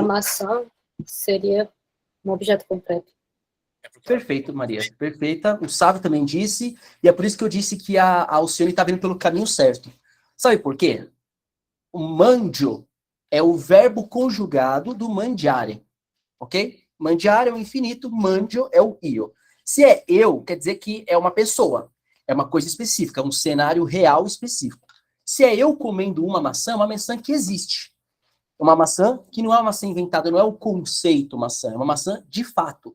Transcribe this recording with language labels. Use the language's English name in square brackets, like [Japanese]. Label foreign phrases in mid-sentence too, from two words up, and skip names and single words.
[Portuguese] grupo. maçã, seria um objeto concreto. Perfeito, Maria. Perfeita. O Sábio também disse, e é por isso que eu disse que a Alcione está vindo pelo caminho certo. Sabe por quê? O mandio é o verbo conjugado do mangiare, ok? Mangiare é o infinito, mandio é o io. Se é eu, quer dizer que é uma pessoa, é uma coisa específica, um cenário real específico. Se é eu comendo uma maçã que existe. Uma maçã que não é uma maçã inventada, não é o conceito maçã, é uma maçã de fato.